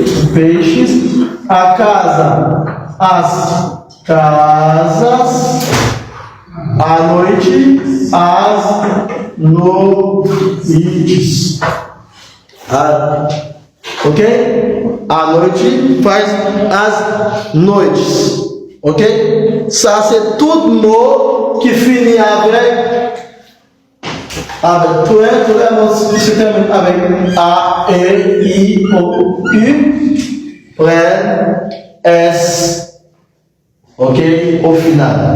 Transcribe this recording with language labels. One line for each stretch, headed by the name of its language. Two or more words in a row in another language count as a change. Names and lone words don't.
Portuguese: O peixes. A casa, as casas. A noite, as noites. Ok? A noite faz as noites.
French: Ok? Ça c'est tout mot qui finit avec tous les mots qui se terminent avec A, E, I, O, U prennent S. Ok? Au final.